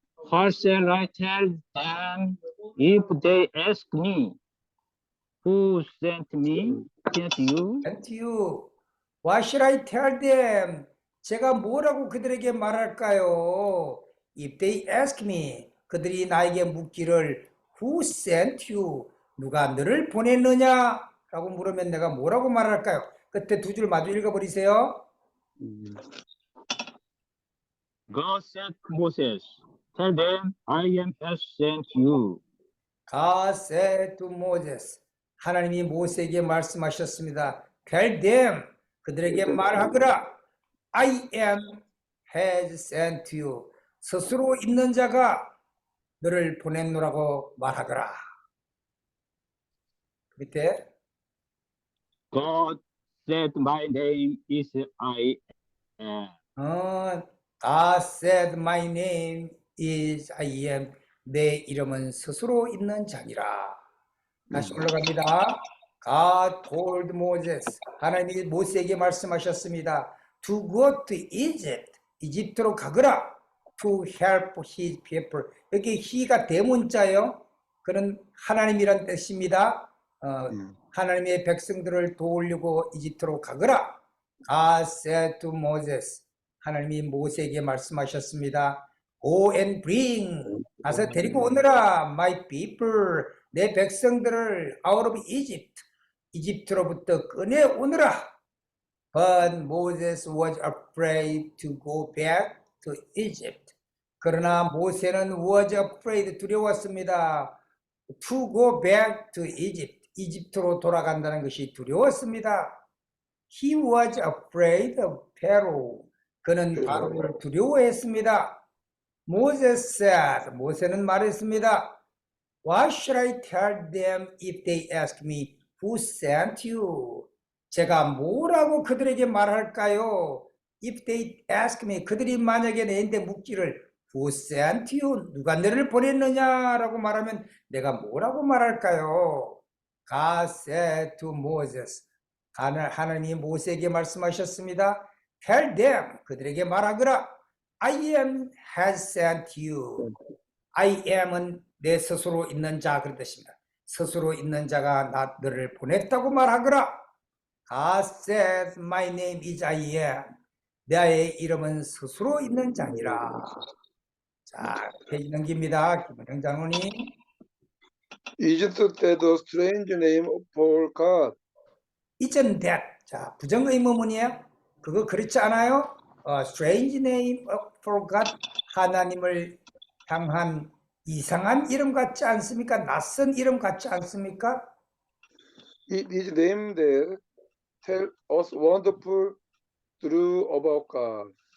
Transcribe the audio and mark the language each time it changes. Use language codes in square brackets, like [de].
[en] What shall I tell them if they ask me, who sent me? Sent you? And you, what should I tell them? [ko] 제가 뭐라고 그들에게 말할까요? [en] If they ask me, [ko] 그들이 나에게 묻기를 [en] Who sent you? [ko] 누가 너를 보냈느냐? 라고 물으면 내가 뭐라고 말할까요? 그때 두 줄 마주 읽어버리세요. [en] God said to Moses, tell them I has sent you. God said to Moses. [ko] 하나님이 모세에게 말씀하셨습니다. [en] Tell them, [ko] 그들에게 말하거라. [en] I am has sent you. [ko] 스스로 있는 자가 너를 보냈노라고 말하거라. 밑에 [en] God said my name is I am. God said my name is I am. [ko] 내 이름은 스스로 있는 자니라. 다시 올라갑니다. [en] God told Moses. [ko] 하나님이 모세에게 말씀하셨습니다. [en] To go to Egypt. [ko] 이집트로 가거라. [en] To help his people. [ko] 여기 he가 대문자예요. 그는 하나님이란 뜻입니다. 하나님의 백성들을 도우려고 이집트로 가거라. [en] God said to Moses. [ko] 하나님이 모세에게 말씀하셨습니다. [en] Go and bring. [ko] 가서 데리고 오너라. [en] My people. [ko] 내 백성들을 [en] out of Egypt. [ko] 이집트로부터 꺼내 오너라. [en] But Moses was afraid to go back to Egypt. [ko] 그러나 모세는 [en] was afraid, [ko] 두려웠습니다. [en] To go back to Egypt. [ko] 이집트로 돌아간다는 것이 두려웠습니다. [en] He was afraid of Pharaoh. [ko] 그는 바로를 두려워했습니다. [en] Moses said, [ko] 모세는 말했습니다. [en] What should I tell them if they ask me who sent you? [ko] 제가 뭐라고 그들에게 말할까요? [en] If they ask me, [ko] 그들이 만약에 내한테 묻기를 [en] who sent you? [ko] 누가 너를 보냈느냐라고 말하면 내가 뭐라고 말할까요? [en] God said to Moses. [ko] 하나님이 모세에게 말씀하셨습니다. [en] Tell them, [ko] 그들에게 말하거라. [en] I am has sent you. [ko] I am은 내 스스로 있는 자 그런 뜻입니다. 스스로 있는 자가 너를 보냈다고 말하거라. [en] God says my name is I am. [ko] 나의 이름은 스스로 있는 자니라. 자, 페이지 넘깁니다. 김은영 장로님. [en] Isn't that a strange name for God? Isn't that? [ko] 자, 부정의문문이에요. 그거 그렇지 않아요? [en] Strange name for God. [ko] 하나님을 향한 이상한 이름 같지 않습니까? 낯선 이름 같지 않습니까? [en] It is name that tell us wonderful truth about God.